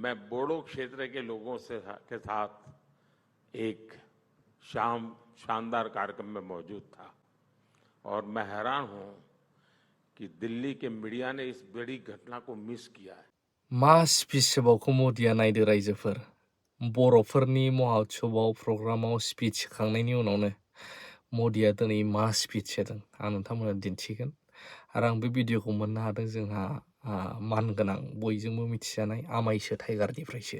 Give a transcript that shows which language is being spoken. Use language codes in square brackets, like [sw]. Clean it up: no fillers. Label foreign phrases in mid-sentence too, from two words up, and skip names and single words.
[hi] मैं बोडो क्षेत्र के लोगों के साथ एक शानदार कार्यक्रम में मौजूद था और मैं हैरान हूं कि दिल्ली के मीडिया ने इस बड़ी घटना को मिस किया है। [brx] मा स्पिच होबावखौ मदिया नायदो रायजोफोर बर'फोरनि महाउत्सबआव प्रग्रामाव स्पिच होखांनायनि उनावनो मदिया दिनै मा स्पिच होदों आं नोंथांमोननो दिन्थिगोन आरो आं बे भिडिअखौ मोननो हादों जोंहा मानगोनां बयजोंबो मिथिजानाय आमायसो टाइगारनिफ्रायसो